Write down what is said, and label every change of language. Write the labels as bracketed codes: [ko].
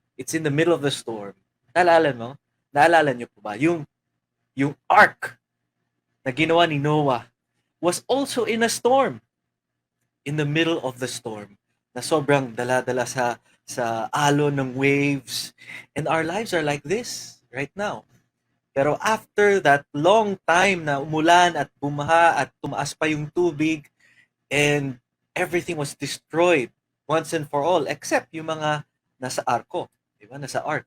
[en] It's in the middle of the storm. [tl] Naalala mo? Naalala niyo po ba? [en] Yung ark [tl] na ginawa ni [en] Noah was also in a storm. In the middle of the storm. [tl] Na sobrang dala-dala sa alon ng waves. [en] And our lives are like this right now. [tl] Pero [en] after that long time [tl] na umulan at bumaha at tumaas pa yung tubig [en] and everything was destroyed once and for all [tl] except yung mga nasa arko. Diba? Nasa ark.